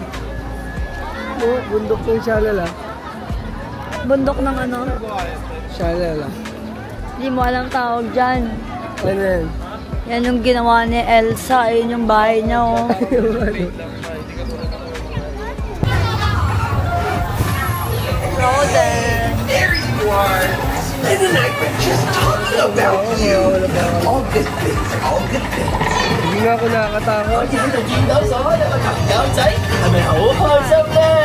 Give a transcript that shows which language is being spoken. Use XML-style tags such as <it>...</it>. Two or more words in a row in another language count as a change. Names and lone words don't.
<tl>Bundok ng Shalala. Bundok ng ano? Shalala. Hindi mo alam tawag dyan. Ano yan? Yan yung ginawa ni Elsa. Ayun yung bahay niya, oh. Frozen.</tl> <en>There you are. And then I've been just talking about you. All good things, all good things.</en> <tl>Hindi nga ako nakakatakot.</tl> <yue>我見到所有嘅朋友仔，係咪好開心呢？</yue>